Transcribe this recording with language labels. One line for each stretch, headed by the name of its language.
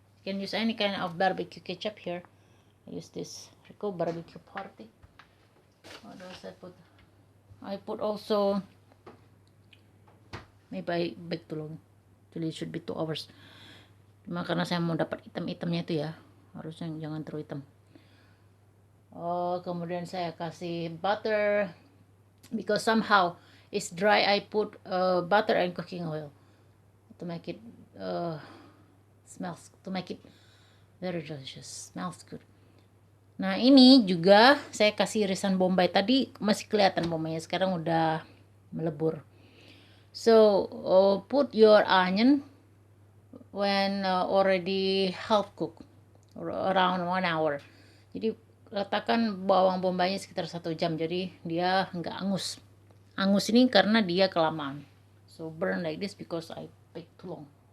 English: You can use any kind of barbecue ketchup here. I use this Rico barbecue party. What else I put? I put also, maybe I bake too long. Actually it should be 2 hours.
Indonesian: Cuma karena saya mau dapat hitam-hitamnya itu ya, harusnya jangan terlalu hitam. Kemudian saya kasih butter,
English: because somehow it's dry. I put butter and cooking oil to make it to make it very delicious, smells good.
Indonesian: Nah, ini juga saya kasih irisan bombay. Tadi masih kelihatan bombaynya, sekarang udah melebur.
English: So put your onion when already half cooked, around 1 hour.
Indonesian: Jadi letakkan bawang bombaynya sekitar 1 jam, jadi dia nggak angus. Angus ini karena dia kelamaan.
English: So burn like this because I bake too long.